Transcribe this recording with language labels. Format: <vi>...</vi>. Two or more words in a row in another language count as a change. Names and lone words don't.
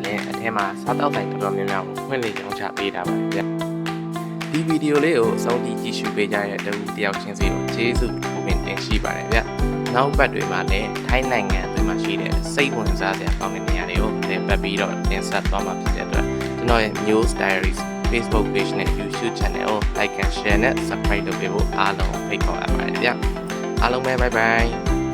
<my>လည်းအထဲမှာစားတောက်ဆိုင်တော်တော်များများကိုဖွင့်လှစ်ရောင်းချပေးထားပါတယ်ဗျ။ဒီဗီဒီယိုလေးကိုအဆုံးထိကြည့်ရှုပေးကြတဲ့တဦးတယောက်ချင်းစီကိုကျေးဇူးတင်ရှိပါတယ်ဗျ။နောက်ပတ်တွေမှာလည်းထိုင်းနိုင်ငံအတွင်းမှာရှိတဲ့စိတ်ဝင်စားစရာကောင်းတဲ့နေရာတွေကိုသင်ပတ်ပြီးတော့တင်ဆက်သွားမှာဖြစ်တဲ့အတွက်ကျွန်တော်ရဲ့ News Diaries Facebook page နဲ့</my> <en>YouTube channel</en> <my>ကို</my> <en>like and share</en> <my>နဲ့ subscribe လုပ်ပေးဖို့အားလုံးဖိတ်ခေါ်အပ်ပါတယ်ဗျာအားလုံးပဲ</my> <en>bye bye</en>